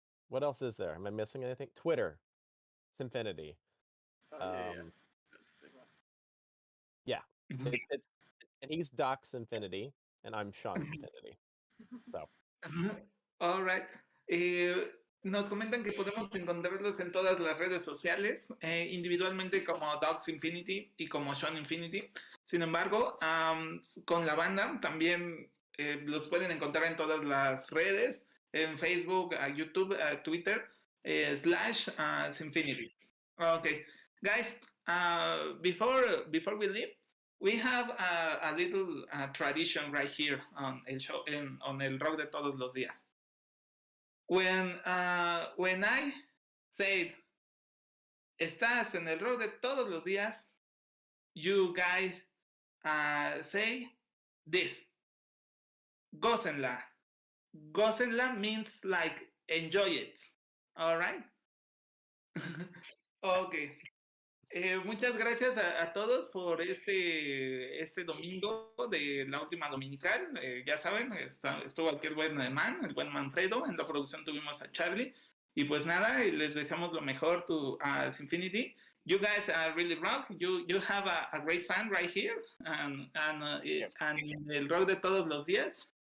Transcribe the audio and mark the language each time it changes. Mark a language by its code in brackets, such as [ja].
[en] What else is there? Am I missing anything? Twitter, Symfinity. That's a big one. Yeah. And he's Doc Symfinity, and I'm Sean Symfinity. So. All right. [es] Nos comentan que podemos encontrarlos en todas las redes sociales, individualmente como Doc Symfinity y como Sean Infinity. Sin embargo, con la banda también los pueden encontrar en todas las redes, en Facebook, YouTube, Twitter, /Symfinity. [en] Okay, guys, before we leave, we have a little tradition right here on [es] el show, [en] on [es] el rock de todos los días. [en] When I said, [es] estás en el rock de todos los días, [en] you guys say this. [es] Gócenla. [en] Gócenla means like enjoy it. All right? Okay. [es] Muchas gracias a todos por este domingo de la Última Dominical. Ya saben, estuvo aquí el buen Man, el buen Manfredo. En la producción tuvimos a Charlie. Y pues nada, les deseamos lo mejor a Symfinity. [en] You guys really rock. You have a great fan right here. And [es] el rock de todos los días.